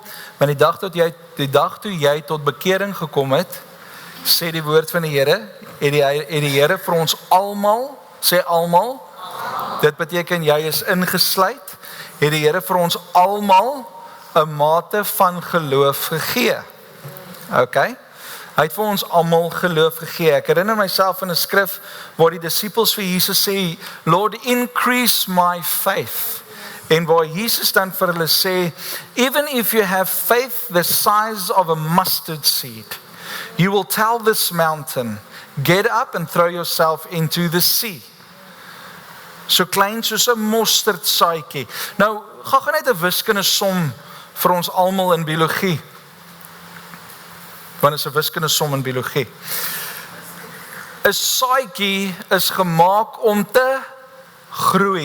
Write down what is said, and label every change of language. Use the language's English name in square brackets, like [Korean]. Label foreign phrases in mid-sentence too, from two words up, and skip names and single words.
[Afrikaans] Want die dag toe jy tot bekering gekom het, sê die woord van die Here, het die Here vir ons almal, sê almal, dit beteken jy is ingesluit, het die Here vir ons almal 'n mate van geloof gegee. Okay? Hy het vir ons almal geloof gegee. Ek herinner myself in 'n skrif waar die disippels vir Jesus sê, [English] Lord, increase my faith. [Afrikaans] En waar Jesus dan vir hulle sê, [English] even if you have faith the size of a mustard seed, you will tell this mountain, get up and throw yourself into the sea. [Afrikaans] So klein soos 'n mosterdsaadjie. Nou, gaan net 'n wiskundige som vir ons almal in biologie. Want is 'n wiskundige som in biologie. 'n Saadjie is gemaak om te groei.